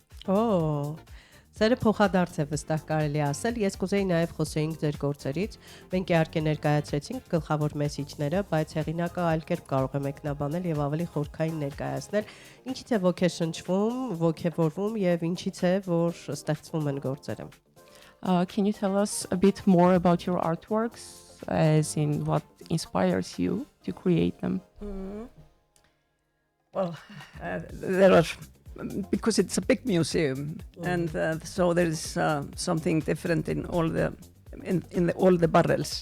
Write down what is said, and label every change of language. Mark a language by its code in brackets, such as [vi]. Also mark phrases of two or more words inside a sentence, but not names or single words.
[hy] Սերը փոխադարձ է վստահ կարելի ասել։ Ես կուզեի նաև խոսեինք ձեր գործերից։ Մենք իհարկե ներկայացրեցինք գլխավոր մեսիջները, բայց հեղինակը այլ կերպ կարող է մեկնաբանել եւ ավելի խորքային ներկայացնել։ Ինչից է ոգեշնչվում, ոգևորվում եւ ինչից է, որ ստեղծվում են գործերը։ [en] Can you tell us a bit more about your artworks, as in what inspires you to create them? Well, there are, because it's a big museum, and so there is something different in all the all the barrels.